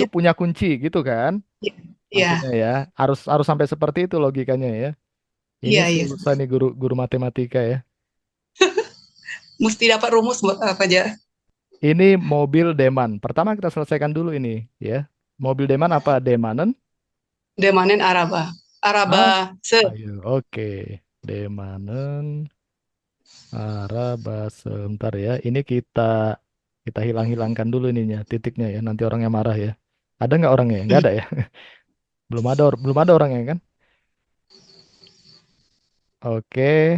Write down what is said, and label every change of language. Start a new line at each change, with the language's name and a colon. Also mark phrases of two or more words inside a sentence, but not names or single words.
Indonesian: punya kunci gitu kan. Iya, iya, Maksudnya ya, harus harus sampai seperti itu logikanya ya. Ini iya, iya. susah nih guru guru matematika ya. Mesti dapat rumus apa aja. Ini mobil Deman. Pertama kita selesaikan dulu ini ya. Mobil Deman apa? Demanen?
Turkish: Demanen Araba. Araba
Indonesian: Ah, se. ayo, oke.
Turkish: Demanen Araba
Indonesian: sebentar ya. Ini kita hilang-hilangkan dulu ininya, titiknya ya. Nanti orangnya marah ya. Ada nggak orangnya? Nggak Hmm, ada ya. Belum ada orangnya kan? Oke.